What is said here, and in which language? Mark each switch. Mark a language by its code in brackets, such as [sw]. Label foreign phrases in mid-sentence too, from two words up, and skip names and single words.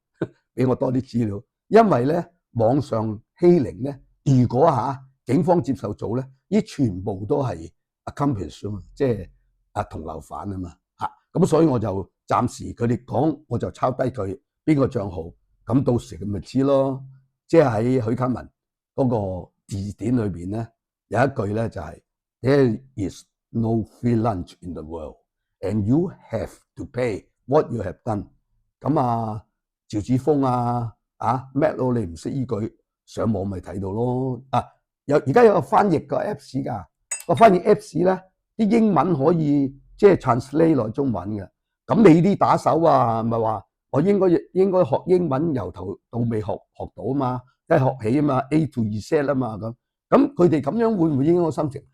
[yue] 俾我多啲資料，因為咧網上欺凌咧，如果警方接受做咧，呢全部都係 accomplice 啊嘛，即係同流犯啊嘛咁所以我就暫時佢哋講，我就抄低佢邊個帳號，咁到時佢咪知咯。即係喺許家文嗰個字典裏邊咧，有一句咧就係 [en] There is no free lunch in the world, and you have to pay what you have done。 [yue] 咁啊，趙子峰Matt 你唔識依句，上網咪睇到咯。而家有個翻譯個 Apps 㗎，個翻譯 Apps 咧，啲英文可以即係 translate 落中文嘅。咁你啲打手咪話我應該學英文由頭到尾學到啊嘛，即係學起啊嘛 ， [en] A to Z [yue] 啊嘛咁佢哋咁樣會唔會影響我心情？